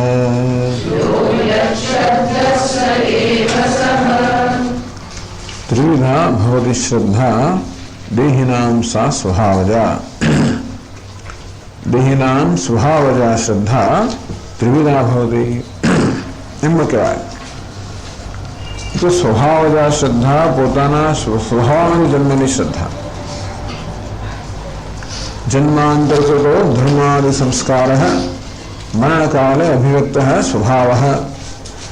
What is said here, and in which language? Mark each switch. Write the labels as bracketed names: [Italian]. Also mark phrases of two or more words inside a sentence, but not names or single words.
[Sanskrit] त्रिविधा भवति श्रद्धा देहिनां सा स्वभावजा. देहिनां स्वभावजा श्रद्धा त्रिविधा भवति. [Gujarati] એમ કહેવાય. તો [Sanskrit] સ્વભાવજા શ્રદ્ધા [Gujarati] પોતાના સ્વભાવમાં જન્મેલી શ્રદ્ધા. [Sanskrit] જન્માંતર્ગતો ધર્માદિ સંસ્કારઃ મરણકાલે અભિવ્યક્તઃ સ્વભાવઃ.